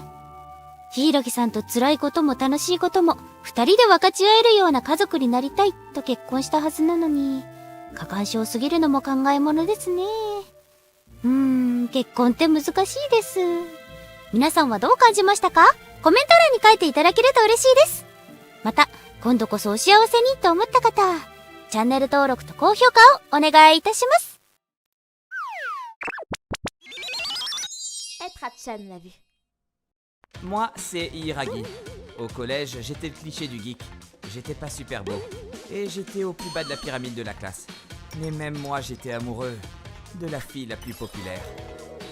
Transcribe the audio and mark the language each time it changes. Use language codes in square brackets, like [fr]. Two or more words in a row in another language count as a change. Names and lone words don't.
[ja] 柊さんと辛いことも楽しいことも二人で分かち合えるような家族になりたいと結婚したはずなのに、過干渉すぎるのも考えものですね。結婚って難しいです。皆さんはどう感じましたか？コメント欄に書いていただけると嬉しいです。また、今度こそお幸せにと思った方、チャンネル登録と高評価をお願いいたします。 [fr] Être à Chan l'a vu. Moi, c'est Hiragi. Au collège, j'étais le cliché du geek. J'étais pas super beau. Et j'étais au plus bas de la pyramide de la classe. Mais même moi, j'étais amoureux de la fille la plus populaire.